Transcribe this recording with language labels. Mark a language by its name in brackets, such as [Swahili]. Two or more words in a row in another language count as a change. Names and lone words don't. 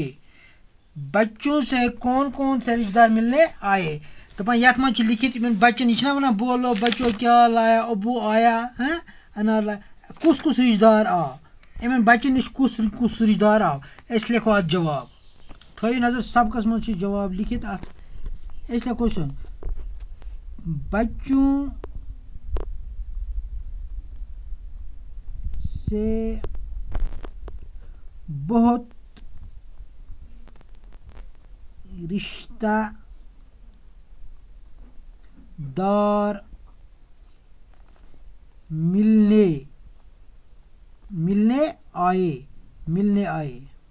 [Hindi] बच्चों से कौन से रिश्तेदार मिलने आए। [Kashmiri] तो यथ मज लिखित बच्चन यह वन बोलो [Hindi] बच्चों क्या लाया, अबू आया, अनार लाया, [Kashmiri] कुस रिश्तेदार आव, इन बच्चन नश कुस रिश्तेदार आव। अस लिखो अत जवाब। थो नजर सबकस मज जवाब लिखित अत। अस लिखो सुन [Hindi] बच्चों से बहुत रिश्तेदार मिलने आए।